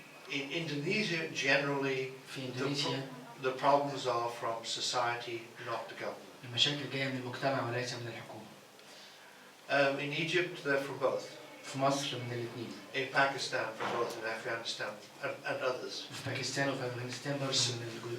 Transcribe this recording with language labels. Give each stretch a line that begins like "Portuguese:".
English: In Indonesia, generally, the problems are from society, not the government.
Arabic: المشاكل جاية من المجتمع وليس من الحكومة.
English: In Egypt, they're from both.
Arabic: في مصر من الاثنين.
English: In Pakistan, from both, in Afghanistan, and others.
Arabic: في باكستان وفي أفغانستان برضه من